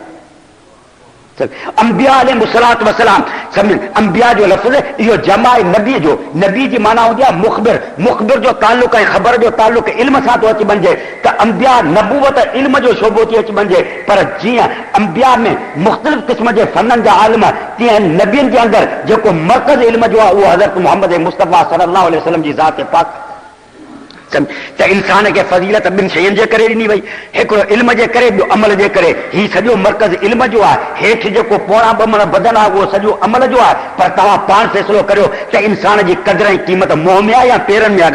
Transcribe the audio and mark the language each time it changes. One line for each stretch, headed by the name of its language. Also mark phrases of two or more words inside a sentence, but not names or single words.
Sindhi: अंबिया
Arabic: عليه الصلاة والسلام,
Sindhi: सम्झ, अंबिया जो लफ़्ज़ इहो जमा आहे नबी जो। नबी जी माना हूंदी आहे मुख़बिर। मुख़बिर जो ताल्लुक़ ऐं ख़बर जो ताल्लुक़ इल्म सां थो अची वञे त अंबिया नबूवत इल्म जो शोबो थी अची वञे। पर जीअं अंबिया में मुख़्तलिफ़ क़िस्म जे फननि जा आलिम, तीअं नबियुनि जे अंदरि जेको मर्कज़ इल्म जो आहे उहो हज़रत मुहम्मद मुस्तफ़ा
Arabic: صلى الله عليه وسلم
Sindhi: जी ज़ात पाक। त इंसान खे फज़ीलत 2 शयुनि जे करे ॾिनी वई, हिकिड़ो इल्म जे करे, ॿियो अमल जे करे। हीउ सॼो मर्कज़ इल्म जो आहे। हेठि जेको पोणा 2 मण बदन आहे उहो सॼो अमल जो आहे। पर तव्हां पाण फ़ैसिलो करियो त इंसान जी क़दुर ऐं क़ीमत मुंहं में आहे या पेरनि में आहे?